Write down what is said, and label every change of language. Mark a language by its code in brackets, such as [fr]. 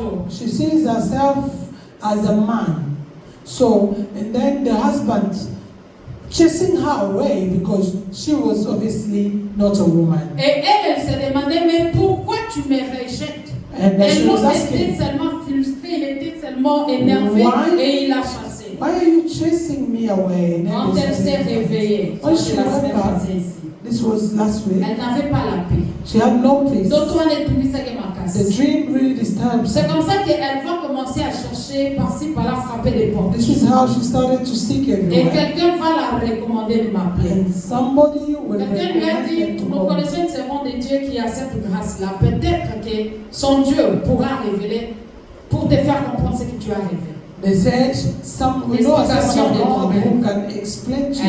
[en] she sees herself as a man. So, and then the husband chasing her away because she was obviously not a woman. [fr] Et elle se demandait, mais pourquoi tu me rejettes? [en] And [fr] elle était tellement frustrée, il était tellement énervé et il l'a chassé. [en] Why are you chasing me away? [fr] Quand elle s'est réveillée, [en] when she woke up, this was last week. [fr] Elle n'avait pas la paix. [en] She had no peace. The dream really disturbed. [fr] C'est comme ça qu'elle va commencer à chercher par-ci par-là, frapper des portes. [en] This is how she started to seek everywhere. [fr] Et quelqu'un va la recommander de m'appeler. [en] And somebody will [fr] quelqu'un lui a dit, nous connaissons une servante de Dieu qui a cette grâce-là. Peut-être que son Dieu pourra révéler pour te faire comprendre ce que tu as rêvé. [en] They said, we know someone who can explain to you.